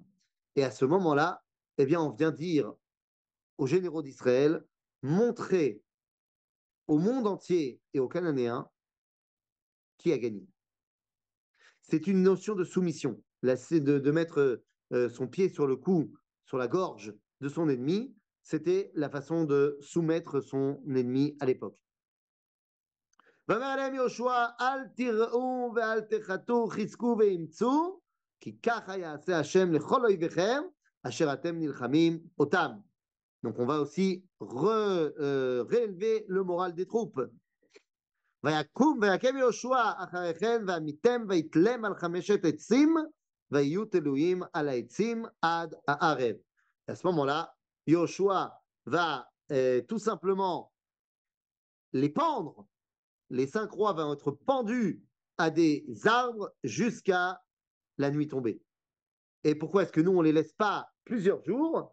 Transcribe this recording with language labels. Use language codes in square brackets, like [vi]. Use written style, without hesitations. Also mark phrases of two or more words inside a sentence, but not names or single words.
[fr] Et à ce moment-là, eh bien, on vient dire aux généraux d'Israël, montrer au monde entier et aux Cananéens qui a gagné. C'est une notion de soumission. Là, c'est de mettre son pied sur le cou, sur la gorge de son ennemi. C'était la façon de soumettre son ennemi à l'époque. [he] ואומר עליהם יהושע, אל תיראו ואל תחתו, חזקו ואמצו, כי ככה יעשה השם לכל אויביכם, אשר אתם נלחמים אותם. [fr] Donc on va aussi réélever le moral des troupes. [he] ויקם יהושע אחריכם ועמיתם ויתלם על 5 עצים, ויהיו תלויים על העצים עד הערב. [fr] À ce moment-là, Yoshua va tout simplement les pendre. Les 5 rois vont être pendus à des arbres jusqu'à la nuit tombée. Et pourquoi est-ce que nous, on ne les laisse pas plusieurs jours?